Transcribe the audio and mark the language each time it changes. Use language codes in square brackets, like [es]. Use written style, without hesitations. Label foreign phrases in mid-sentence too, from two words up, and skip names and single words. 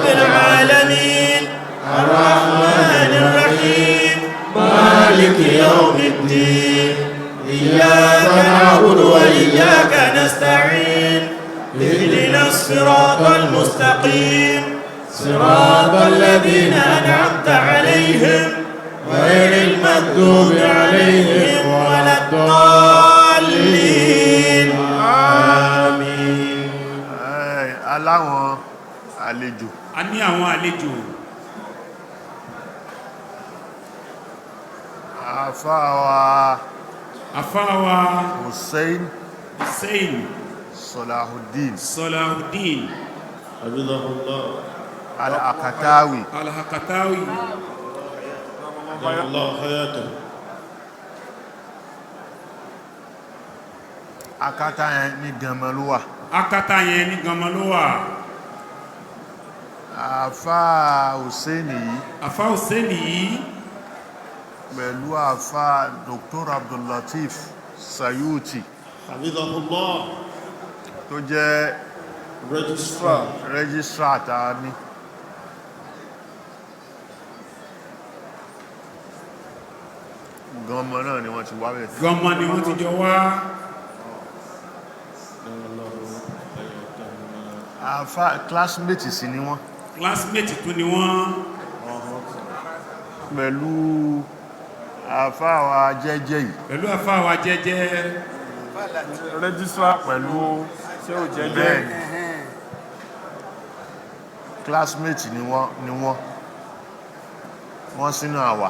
[ar] العالمين الرحمن الرحيم مالك يوم الدين إياك نعبد وإياك نستعين اهدنا الصراط المستقيم صراط الذين أنعمت عليهم غير المغضوب عليهم ولا الضالين آمين. [yo] aláwọn àlejò. a ní àwọn àlejò. àfáwà Hussein Hussein Salahuddin Salahuddin [ar] حفظه الله [yo] Al-Akatawi Al-Hakatawi [ar] دام الله حياته [yo] akátá yẹn ní Gànmọ́lúwà. akátá yẹn ní Gànmọ́ ló wà. àfá Hussein yìí àfá Hussein yìí pẹ̀lú àfá Dr. Abdullatif Sayuti [ar] حفظه الله [yo] tó jẹ́ registrar registrar ta ní Gànmọ́ náà ni wọ́n ti wá bẹ̀. Gànmọ́ ni wọ́n ti jọ wá. [ar] دام الله حياته [yo] àfá classmate sí ni wọ́n classmate tún ni wọ́n. pẹ̀lú àfá wa jẹ́jẹ́ yìí pẹ̀lú àfáwà jẹ́jẹ́ registrar pẹ̀lú ṣé ò jẹ́ bẹ́ẹ̀ ni classmate ni wọ́n sínú àwà.